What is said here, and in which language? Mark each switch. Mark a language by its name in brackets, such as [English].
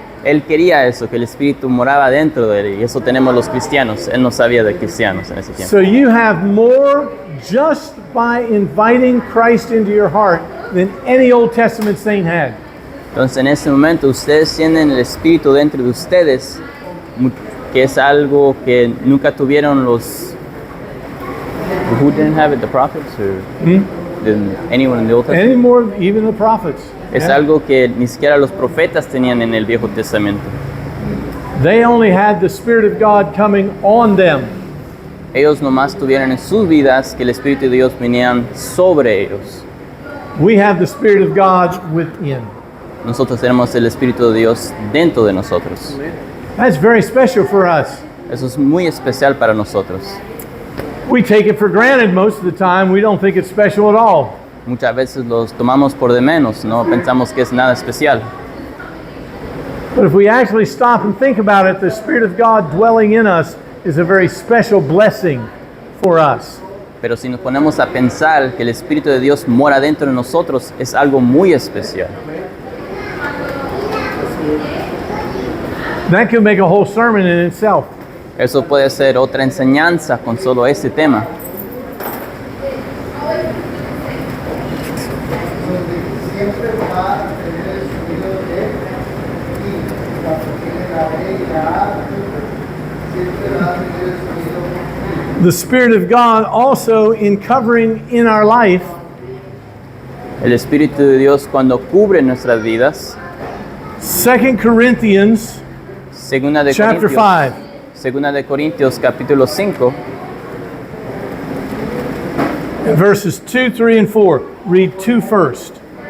[Spanish] Él quería eso, que el Espíritu moraba dentro de él, y eso tenemos los cristianos. Él no sabía de cristianos en ese tiempo. [English] So you have more just by inviting Christ into your heart than any Old Testament saint had. [Spanish] Entonces en este momento ustedes tienen el Espíritu dentro de ustedes, que es algo que nunca tuvieron los... [English] Who didn't have it, the prophets? Or didn't anyone in the Old Testament? Any more, even the prophets. [Spanish] Es [English] Yeah. [Spanish] algo que ni siquiera los profetas tenían en el Viejo Testamento. [English] They only had the Spirit of God coming on them. [Spanish] Ellos nomás tuvieron en sus vidas que el Espíritu de Dios venía sobre ellos. [English] We have the Spirit of God within. [Spanish] Nosotros tenemos el Espíritu de Dios dentro de nosotros. [English] That's very special for us. [Spanish] Eso es muy especial para nosotros. [English] We take it for granted most of the time. We don't think it's special at all. [Spanish] Muchas veces los tomamos por de menos, no pensamos que es nada especial. [English] But if we actually stop and think about it, the Spirit of God dwelling in us is a very special blessing for us. [Spanish] Pero si nos ponemos a pensar que el Espíritu de Dios mora dentro de nosotros, es algo muy especial. [English] That could make a whole sermon in itself. [Spanish] Eso puede ser otra enseñanza con solo este tema. Siempre va a tener el sonido de y cuando tiene la B y la A, siempre va a tener el sonido. [English] The Spirit of God also in covering in our life [Spanish] El Espíritu de Dios cuando cubre nuestras vidas, [English] 2 Corinthians [Spanish] segunda de [English] chapter [Spanish] Corintios, [English] 5. [Spanish] segunda de Corintios capítulo 5, [English] verses 2, 3, and 4. Read 2 first.